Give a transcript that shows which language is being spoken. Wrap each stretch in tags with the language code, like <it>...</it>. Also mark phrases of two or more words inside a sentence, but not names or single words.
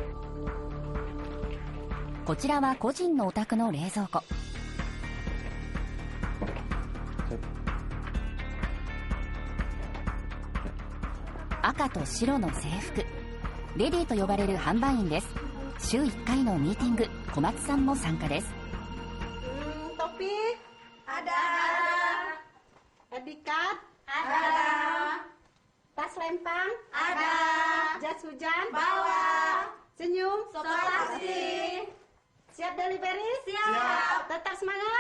<ja>こちらは個人のお宅の冷蔵庫。赤と白の制服。レディーと呼ばれる販売員です。週1回のミーティング、小松さんも参加です。</ja> <id>Topi ada. Edikat ada. Tas lempang ada. Jas hujan bawa. Senyum sopasi. Siap delivery? Siap. Tetap semangat.</id>